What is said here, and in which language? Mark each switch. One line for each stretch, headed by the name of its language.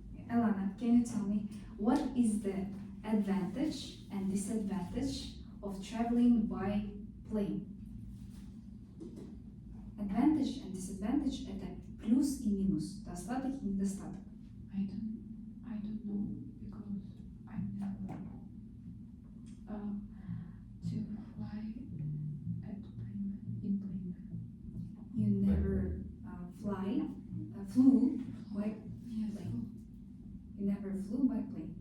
English: Elena, can you tell me what is the advantage and disadvantage of traveling by plane? Advantage and disadvantage
Russian: – это плюс и минус, достаток и недостаток.
English: I don't know because I never to fly at plane in plane. You never flew by Yes, plane. You never flew by plane.